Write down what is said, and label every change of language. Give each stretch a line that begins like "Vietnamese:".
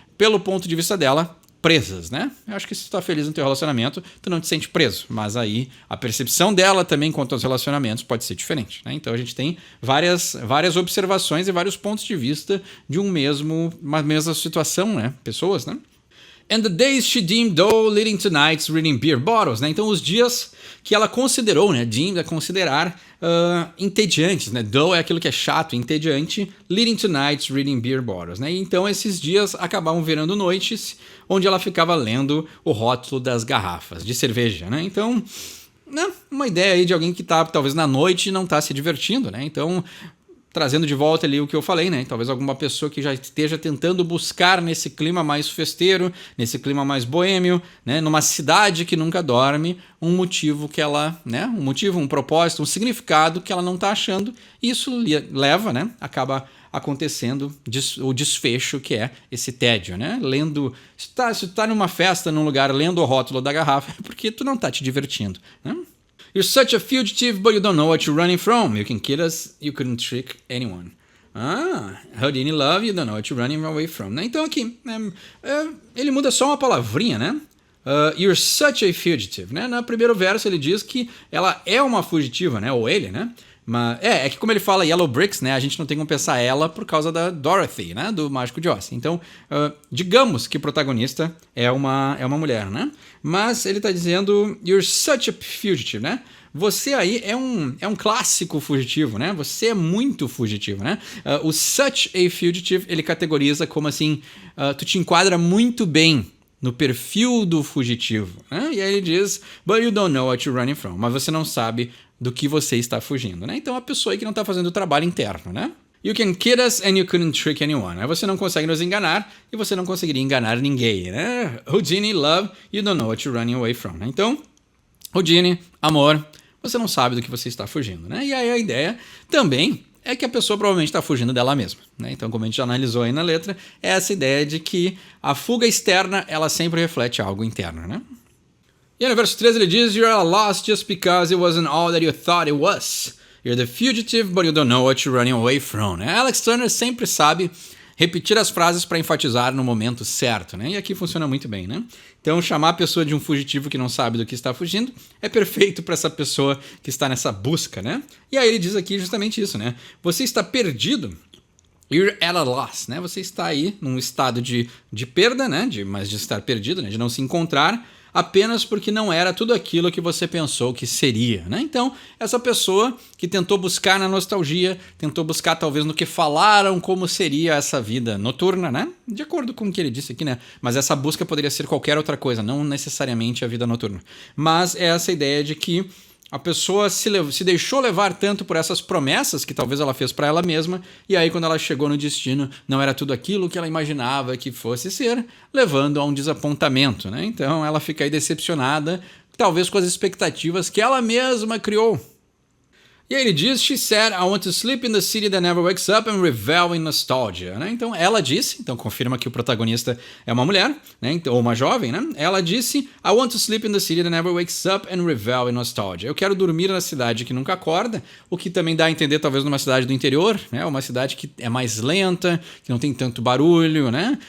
Portuguese: Pelo ponto de vista dela, presas, né? Eu acho que se tu tá feliz no teu relacionamento, tu não te sente preso. Mas aí a percepção dela também quanto aos relacionamentos pode ser diferente, né? Então a gente tem várias observações e vários pontos de vista de uma mesma situação, né? Pessoas, né?
English: And the days she deemed dull, leading to nights reading beer bottles, né?
Portuguese: Então os dias que ela considerou, né? Deemed é considerar entediantes, né? Dull é aquilo que é chato, entediante,
English: leading to nights reading beer bottles,
Portuguese: né? E então esses dias acabavam virando noites onde ela ficava lendo o rótulo das garrafas de cerveja, né? Então, né? Uma ideia aí de alguém que tá talvez na noite e não tá se divertindo, né? Então, trazendo de volta ali o que eu falei, né? Talvez alguma pessoa que já esteja tentando buscar nesse clima mais festeiro, nesse clima mais boêmio, né? Numa cidade que nunca dorme, um motivo que ela, né? Um motivo, um propósito, um significado que ela não está achando. E isso leva, né? Acaba acontecendo o desfecho que é esse tédio, né? Lendo, se tu tá numa festa, num lugar, lendo o rótulo da garrafa, é porque tu não tá te divertindo, né?
English: You're such a fugitive, but you don't know what you're running from. You can kid us, you couldn't trick anyone. Houdini love, you don't know what you're running away from.
Portuguese: Né? Então aqui, ele muda só uma palavrinha, né?
English: You're such a fugitive, né?
Portuguese: No primeiro verso ele diz que ela é uma fugitiva, né? Ou ele, né? Mas é que como ele fala Yellow Bricks, né? A gente não tem como pensar ela por causa da Dorothy, né? Do Mágico de Oz. Então, digamos que o protagonista é uma mulher, né? Mas ele tá dizendo
English: You're such a fugitive,
Portuguese: né? Você aí é um clássico fugitivo, né? Você é muito fugitivo, né? O
English: such a fugitive,
Portuguese: ele categoriza como assim, tu te enquadra muito bem no perfil do fugitivo, né? E aí ele diz,
English: but you don't know what you're running from.
Portuguese: Mas você não sabe do que você está fugindo, né? Então a pessoa aí que não está fazendo o trabalho interno, né?
English: You can kid us and you couldn't trick anyone.
Portuguese: Né? Você não consegue nos enganar e você não conseguiria enganar ninguém, né?
English: Houdini, love, you don't know what you're running away from.
Portuguese: Né? Então, Houdini, amor, você não sabe do que você está fugindo, né? E aí a ideia também é que a pessoa provavelmente está fugindo dela mesma, né? Então, como a gente já analisou aí na letra, é essa ideia de que a fuga externa, ela sempre reflete algo interno, né? E aí no verso 13 ele diz,
English: You're lost just because it wasn't all that you thought it was. You're the fugitive, but you don't know what you're running away from.
Portuguese: Né? Alex Turner sempre sabe repetir as frases para enfatizar no momento certo, né? E aqui funciona muito bem, né? Então, chamar a pessoa de um fugitivo que não sabe do que está fugindo é perfeito para essa pessoa que está nessa busca, né? E aí ele diz aqui justamente isso, né? Você está perdido.
English: You're at a loss,
Portuguese: né? Você está aí num estado de perda, né? Mas de estar perdido, né? De não se encontrar, apenas porque não era tudo aquilo que você pensou que seria, né? Então, essa pessoa que tentou buscar na nostalgia, tentou buscar talvez no que falaram como seria essa vida noturna, né? De acordo com o que ele disse aqui, né? Mas essa busca poderia ser qualquer outra coisa, não necessariamente a vida noturna. Mas é essa ideia de que a pessoa se deixou levar tanto por essas promessas que talvez ela fez para ela mesma, e aí quando ela chegou no destino, não era tudo aquilo que ela imaginava que fosse ser, levando a um desapontamento, né? Então ela fica aí decepcionada, talvez com as expectativas que ela mesma criou. E aí ele diz,
English: She said, I want to sleep in the city that never wakes up and revel in nostalgia.
Portuguese: Né? Então ela disse, então confirma que o protagonista é uma mulher, né? Então, ou uma jovem, né? Ela disse,
English: I want to sleep in the city that never wakes up and revel in nostalgia.
Portuguese: Eu quero dormir na cidade que nunca acorda, o que também dá a entender talvez numa cidade do interior, né? Uma cidade que é mais lenta, que não tem tanto barulho, né?